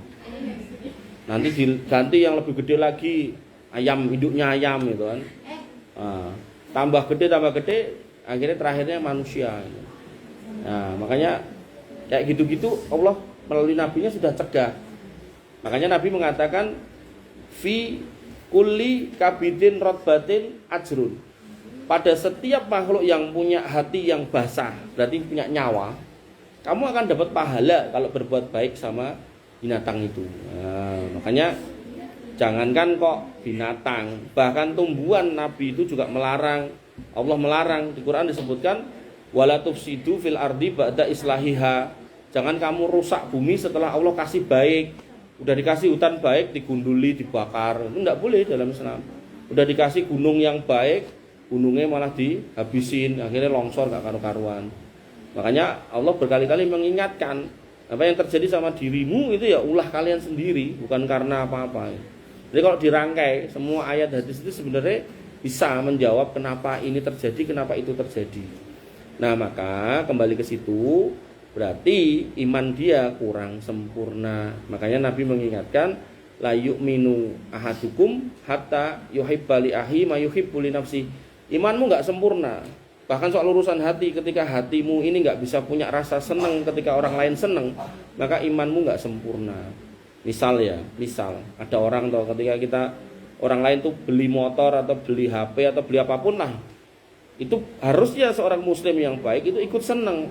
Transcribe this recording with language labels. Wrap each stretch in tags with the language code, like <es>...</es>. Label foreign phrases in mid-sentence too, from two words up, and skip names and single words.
<id>Nanti diganti yang lebih gede lagi, ayam, induknya ayam gitu kan. Nah, tambah gede, akhirnya terakhirnya manusia. Nah, makanya kayak gitu-gitu Allah melalui nabinya sudah cegah. Makanya Nabi mengatakan</id> <ar>في كل كبد رطبة أجر.</ar> <id>Pada setiap makhluk yang punya hati yang basah, berarti punya nyawa, kamu akan dapat pahala kalau berbuat baik sama binatang itu. Nah, makanya jangankan kok binatang, bahkan tumbuhan Nabi itu juga melarang. Allah melarang, di Quran disebutkan</id> <ar>ولا تفسدوا في الأرض بعد إصلاحها.</ar> <id>Jangan kamu rusak bumi setelah Allah kasih baik. Udah dikasih hutan baik, digunduli, dibakar. Itu enggak boleh dalam Islam. Udah dikasih gunung yang baik, gunungnya malah dihabisin, akhirnya longsor gak karu-karuan. Makanya Allah berkali-kali mengingatkan, apa yang terjadi sama dirimu itu ya ulah kalian sendiri, bukan karena apa-apa. Jadi kalau dirangkai semua ayat hadis itu sebenarnya bisa menjawab kenapa ini terjadi, kenapa itu terjadi. Nah, maka kembali ke situ berarti iman dia kurang sempurna. Makanya Nabi mengingatkan</id> <ar>لا يؤمن أحدكم حتى يحب لأخيه ما يحب لنفسه.</ar> <id>Imanmu enggak sempurna. Bahkan soal urusan hati, ketika hatimu ini enggak bisa punya rasa senang ketika orang lain senang, maka imanmu enggak sempurna. Misal ada orang tuh ketika kita orang lain tuh beli motor atau beli HP atau beli apapun lah, itu harusnya seorang muslim yang baik itu ikut senang.</id>